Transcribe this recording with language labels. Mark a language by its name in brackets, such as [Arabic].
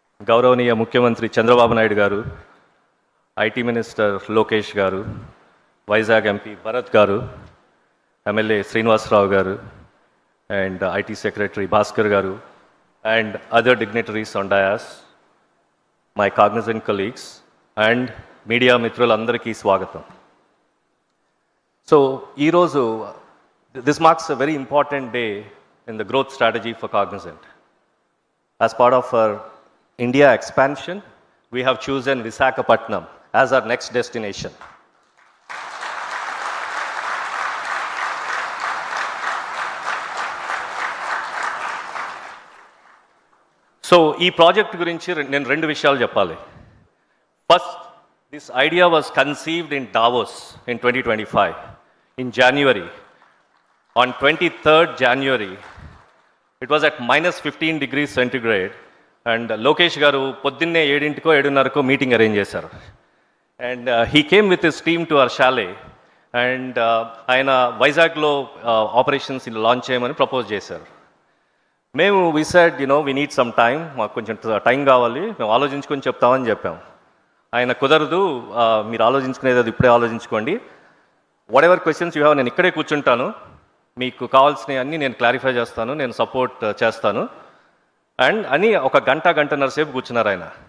[Telugu] గౌరవనీయ ముఖ్యమంత్రి చంద్రబాబు నాయుడు గారు, ఐటీ మినిస్టర్ లోకేష్ గారు, వైజాగ్ ఎంపీ భరత్ గారు, ఎమ్మెల్యే శ్రీనివాసరావు గారు, అండ్ ఐటీ సెక్రటరీ భాస్కర్ గారు, [English] and other dignitaries on dais, my Cognizant colleagues and [Telugu] media మిత్రులందరికీ స్వాగతం. [English] So ఈరోజు this marks a very important day in the growth strategy for Cognizant. As part of our India expansion, we have chosen Visakhapatnam as our next destination. [Telugu] So, ఈ project గురించి నేను రెండు విషయాలు చెప్పాలి. [English] First, this idea was conceived in Davos in 2025, in January. On 23rd January, it was at -15 degrees centigrade, and Lokesh garu [Telugu] poddinne 7:00ko 7:30ko meeting arrange చేశారు. [English] And he came with his team to our chalet, and [Telugu] ఆయన వైజాగ్లో operations launch చేయమని propose చేశారు. మేము [English] we said, we need some time, [Telugu] మాకు కొంచెం time కావాలి, మేము ఆలోచించుకొని చెప్తామని చెప్పాం. ఆయన కుదరదు, మీరు ఆలోచించుకునేది అది ఇప్పుడే ఆలోచించుకోండి, [English] whatever questions you have [Telugu] నేను ఇక్కడే కూర్చుంటాను, మీకు కావాల్సినవి అన్నీ నేను క్లారిఫై చేస్తాను, నేను సపోర్ట్ చేస్తాను అండ్ అని ఒక గంటన్నర సేపు కూర్చున్నారు ఆయన.